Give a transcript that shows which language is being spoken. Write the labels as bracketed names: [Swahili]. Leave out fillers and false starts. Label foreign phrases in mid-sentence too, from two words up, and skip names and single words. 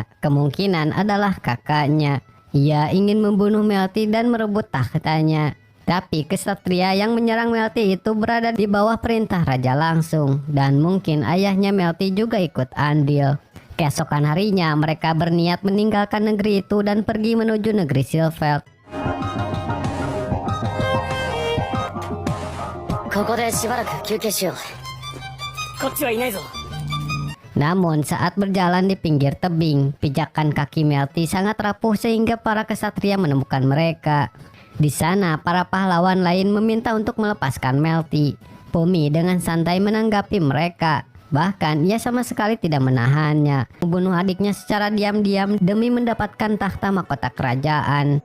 [Indonesian] Kemungkinan adalah kakaknya. Ia ingin membunuh Melty dan merebut tahtanya. Tapi kesatria yang menyerang Melty itu berada di bawah perintah raja langsung. Dan mungkin ayahnya Melty juga ikut andil. Keesokan harinya mereka berniat meninggalkan negeri itu dan pergi menuju negeri Silveld. [Japanese] ここでしばらく休憩しよう。こっちはいないぞ。 [Indonesian] Namun saat berjalan di pinggir tebing, pijakan kaki Melty sangat rapuh sehingga para kesatria menemukan mereka. Di sana para pahlawan lain meminta untuk melepaskan Melty. Pumi dengan santai menanggapi mereka. Bahkan ia sama sekali tidak menahannya, membunuh adiknya secara diam-diam demi mendapatkan tahta mahkota kerajaan.